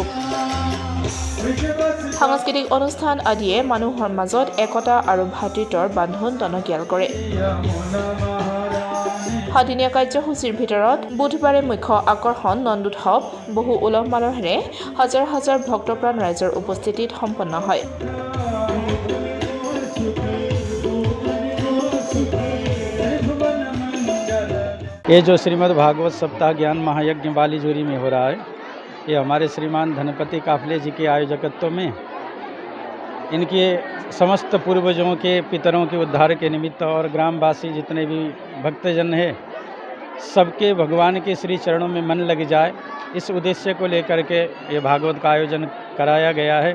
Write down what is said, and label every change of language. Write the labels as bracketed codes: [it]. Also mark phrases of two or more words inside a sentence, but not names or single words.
[as] সাংস্কৃতিক অনুষ্ঠান আদিয়ে মানুহৰ মাজত একতা আৰু ভাতৃত্বৰ বান্ধোন টনকিয়াল কৰে। সাদিনীয়া কাৰ্যসূচীৰ ভিতৰত বুধবাৰে মুখ্য আকৰ্ষণ নন্দোৎসৱ বহু উলহ মালহেৰে হাজাৰ হাজাৰ ভক্তপ্ৰাণ ৰাইজৰ উপস্থিতিত সম্পন্ন হয়। [hi] ये जो श्रीमद् भागवत सप्ताह ज्ञान महायज्ञ वाली जोरी में हो रहा है, ये हमारे श्रीमान धनपति काफले जी के आयोजकत्व में इनके समस्त पूर्वजों के पितरों के उद्धार के निमित्त और ग्रामवासी जितने भी भक्तजन हैं सबके भगवान के श्री चरणों में मन लग जाए, इस उद्देश्य को लेकर के ये भागवत का आयोजन कराया गया है।